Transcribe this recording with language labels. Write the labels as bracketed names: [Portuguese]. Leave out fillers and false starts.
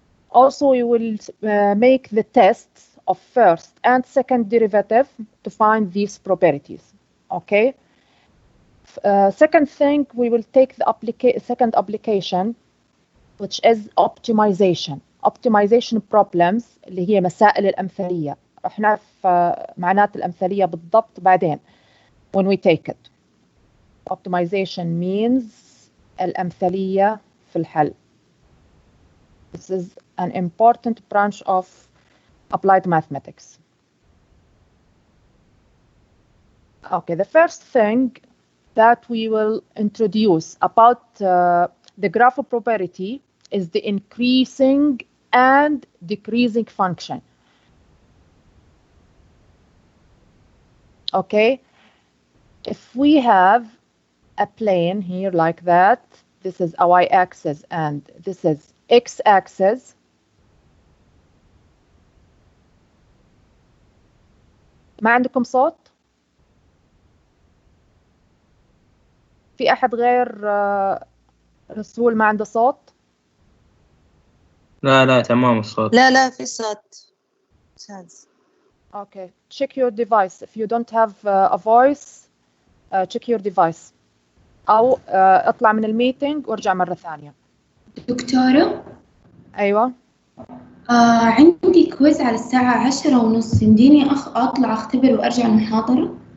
[English] Also, we will make the tests of first and second derivative to find these properties. Okay. Second thing, we will take the second application, which is optimization. Optimization problems [Arabic] اللي هي مسائل الأمثلية. رح نعرف معنات الأمثلية بالضبط بعدين [English] when we take it. Optimization means [Arabic] الأمثلية في الحل. [English] This is an important branch of applied mathematics. Okay, the first thing that we will introduce about the graph property is the increasing and decreasing function. Okay, if we have a plane here like that, this is a y-axis and this is x-axis. [Arabic] ما عندكم صوت؟ في أحد غير رسول ما عنده صوت؟ لا تمام الصوت. لا في صوت. [English] Okay, check your device. If you don't have a voice, check your device. [Arabic] أو اطلع من الميتينج وارجع مرة ثانية. دكتورة؟ أيوة. عندي كويز على الساعة 10:30. يمديني أطلع أختبر وأرجع المحاضرة؟